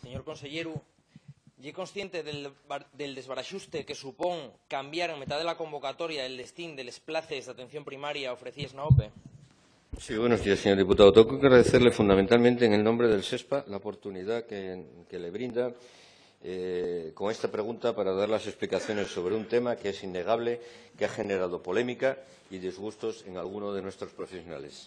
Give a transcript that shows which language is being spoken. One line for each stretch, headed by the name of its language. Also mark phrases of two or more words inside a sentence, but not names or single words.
Asturian: conselleiro, é consciente del desbaraxuste que supón cambiar en metade da convocatoria el destín de les places de atención primaria ofrecidas na OPE?
Spanish: Sí, buenos días, señor diputado. Tengo que agradecerle fundamentalmente en el nombre del SESPA la oportunidad que le brinda con esta pregunta para dar las explicaciones sobre un tema que es innegable, que ha generado polémica y disgustos en algunos de nuestros profesionales.